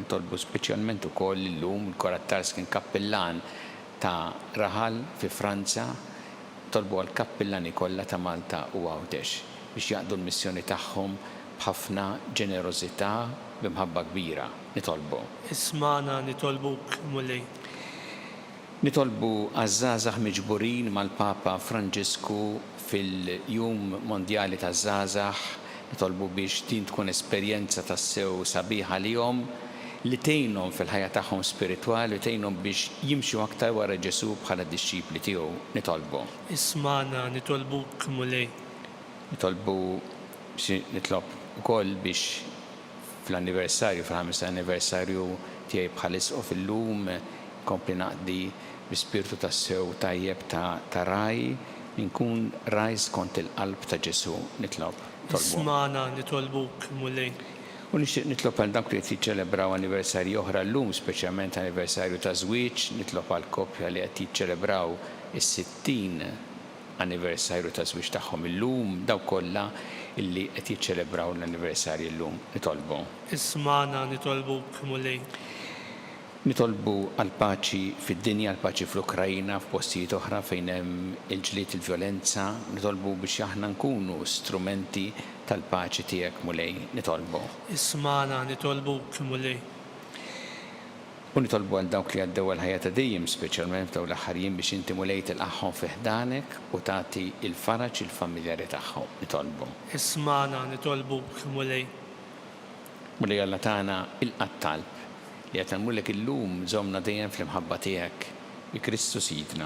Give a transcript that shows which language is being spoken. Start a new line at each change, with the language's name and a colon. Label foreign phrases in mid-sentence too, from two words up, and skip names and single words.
Maltese: Nitolbu speċjalment ukoll illum il-kurat ta' ars kien kappellan ta' raħal fi Franza tolbu għall-kappillani kollha ta' Malta u Għawdex biex jaqdu l-missjoni tagħhom b'ħafna ġenerożità b'imħabba kbira. Nitolbu. Isimgħana nitolbuk Mulej. Nitolbu għaż-żgħażagħ miġburin mal-Papa Franġisku fil-Jum Mondjali taż-Żgħażagħ, nitolbu biex din tkun esperjenza tas-sew sabiħa lihom li tgħinhom fil-ħajja tagħhom spiritwali u tgħinhom biex jimxu aktar wara Ġesu bħala d-dixxipli tiegħu. Nitolbu. Isimgħana nitolbuk Mulej. Nitlob ukoll biex fl-anniversarju, fil-5 anniversarju tiegħi bħalisqu fil-lum kompli naqdi bi-spiritu tas-sew tajjeb ta' raj, nkun raj skont il-qalb ta' Ġesu. Nitlob. Isimgħana nitolbuk Mulej. U nixtieq nitlob għal dawk li qed jiċċelebraw anniversarji oħra llum, speċjalment anniversarju ta' żwieġ, nitlob għal koppja li qed jiċċelebraw is-60 anniversarju ta' żwieġ tagħhom illum, daw kollha illi qed jiċċelebraw l-anniversarji llum. Nitolbu. Isimgħana nitolbuk Mulej. Nitolbu għal paċi fid-dinja, għal paċi fl-Ukrajna, f'postijiet oħra fejn hemm il-ġlied il-vjolenza, nitolbu biex aħna nkunu strumenti tal-paċi tiegħek mulej. Nitolbu. Isimgħana nitolbuk Mulej. U nitolbu għal dawk li għaddew għal-ħajja ta' dejjem, speċjalment f'dawn l-aħħarjien biex inti mulej tilqaħħom fi ħdanek u tagħti il-faraġ il-familjari tagħhom. Nitolbu. Isimgħana nitolbuk Mulej. Mulej Alla tagħna il-qattalb li qed nagħmlulek illum żommna dejjem fl-imħabba tiegħek bi Kristu Sidna.